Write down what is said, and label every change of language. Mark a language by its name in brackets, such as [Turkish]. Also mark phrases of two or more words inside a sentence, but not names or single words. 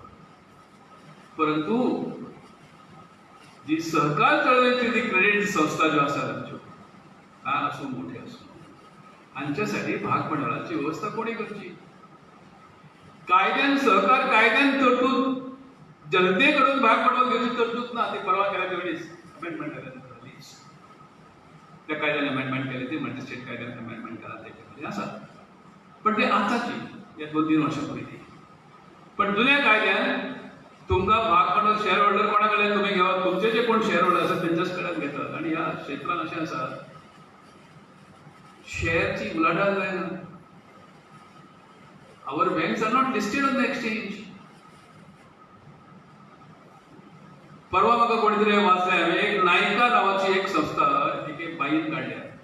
[Konkani] परंतु जी सहकार चळवळीची जी क्रेडिट संस्था ज्यो आसात आमच्यो, ल्हान आसूं मोठ्यो आसूं, हांच्यासाठी भाग भांडवलाची व्यवस्था कोणी करची? कायद्यान सहकार कायद्यान तरतूद जनतेकडून भाग भांडवल घेवची तरतूद ना. [Marathi] ती परवा केल्या तेवढीच अमेंडमेंट केल्या त्या कायद्याने अमेंडमेंट केली, ती म्हणजे स्टेट कायद्याने अमेंडमेंट केला त्याच्यामध्ये आसा. पण ते आताची या 2-3 वर्षापूर्वी [Konkani] पण जुन्या कायद्यान तुमकां भाग पडून [English] share holder [Konkani] कोणा कडल्यान तुम्ही घेवप, तुमचे जे कोण [English] share holder [Konkani] आसात तेंच्याच कडल्यान घेतात. आणि ह्या क्षेत्रात अशें आसा शेअरची उलाढाल जायना. [English] our banks are not listed on the exchange. [Konkani] परवा म्हाका कोणी तरी वाचलें हांवें, एक नायका नांवाची एक संस्था एक बाईन काडल्या.